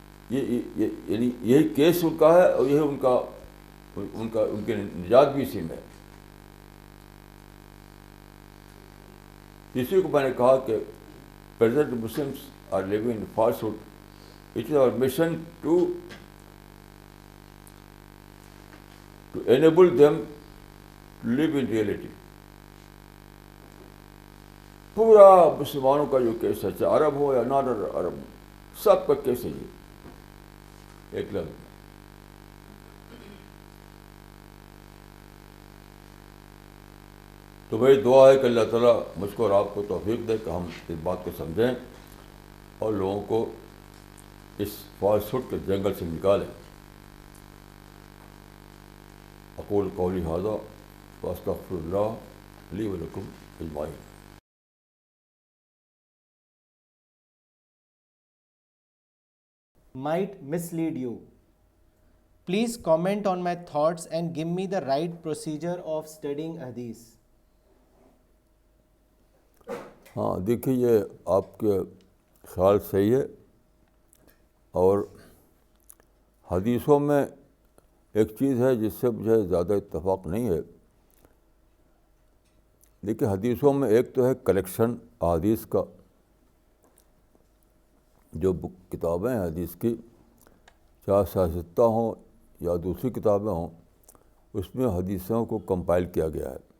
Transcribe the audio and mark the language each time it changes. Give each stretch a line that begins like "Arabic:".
Urdu: یعنی یہی کیس ان کا ہے, اور یہی ان کی نجات بھی اسی میں ہے. اسی کو میں نے کہا کہ
English: Present Muslims are living in falsehood. It is our mission to enable them to live in reality.
Urdu: پورا مسلمانوں کا جو کیس ہے، چاہے عرب ہو یا نان عرب ہو، سب کا کیس ہے یہ ایک لفظ میں. تو میری دعا ہے کہ اللہ تعالیٰ مجھ کو اور آپ کو توفیق دے کہ ہم اس بات کو سمجھیں اور لوگوں کو اس فالسہوڈ کے جنگل سے نکالیں.
Arabic: اقول قولی ھذا واستغفر اللہ لی ولکم اجمعین.
English: Might mislead you. Please comment on my thoughts and give me the right procedure of studying hadith.
Urdu: ہاں دیکھیے، یہ آپ کے خیال صحیح ہے، اور حدیثوں میں ایک چیز ہے جس سے مجھے زیادہ اتفاق نہیں ہے. دیکھیے حدیثوں میں ایک تو ہے کلیکشن احادیث کا، جو کتابیں ہیں حدیث کی، چاہے سیاستہ ہوں یا دوسری کتابیں ہوں، اس میں حدیثوں کو کمپائل کیا گیا ہے.